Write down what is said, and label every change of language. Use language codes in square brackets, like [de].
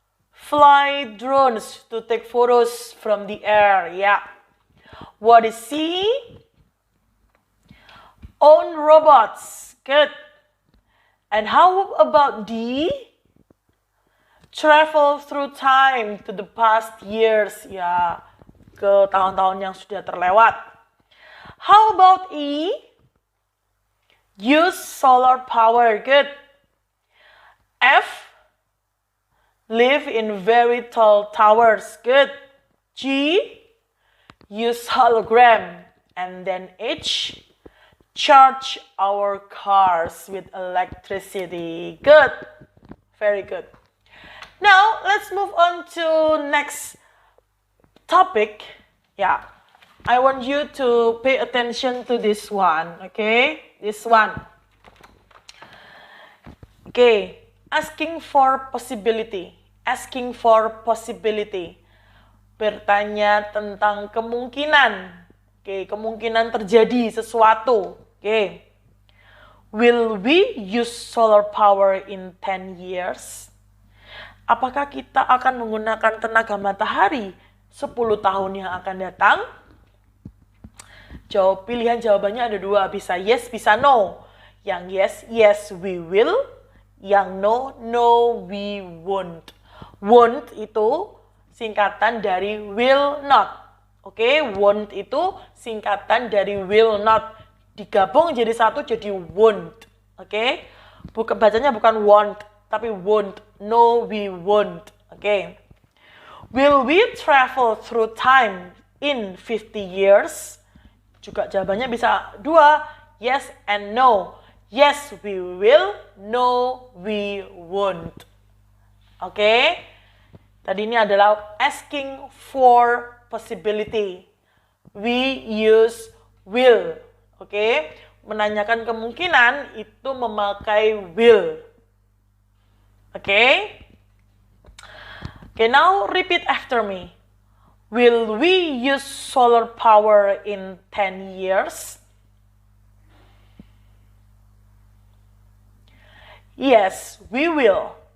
[en] Fly drones to take photos from the air. Yeah. What is C? Own robots. Good. And how about D? Travel through time to the past years. [id] Ya, ke tahun-tahun yang sudah terlewat. [en] How about E? Use solar power. Good. F? Live in very tall towers. Good. G? Use hologram. And then H? Charge our cars with electricity. Good. Very good. Now, let's move on to next topic. Yeah. I want you to pay attention to this one, okay? This one. Okay. Asking for possibility. Asking for possibility. [id] Bertanya tentang kemungkinan. Okay, kemungkinan terjadi sesuatu. [en] Okay. Will we use solar power in 10 years? [id] Apakah kita akan menggunakan tenaga matahari 10 tahun yang akan datang? Pilihan jawabannya ada dua, bisa yes, bisa no. Yang yes, [en] yes we will. [id] Yang [en] no, no we won't. [id] Won't itu singkatan dari will not. Oke, won't itu singkatan dari will not. Digabung jadi satu jadi won't. Oke, bacanya bukan want, tapi won't. [en] No, we won't. Oke. Will we travel through time in 50 years? [id] Juga jawabannya bisa dua, [en] yes and no. Yes, we will. No, we won't. Oke. [id] Tadi ini adalah [en] asking for possibility. We use will. Oke. [id] Menanyakan kemungkinan itu memakai will. Oke. [en] Okay, now repeat after me. Will we use solar power in 10 years? Yes, we will.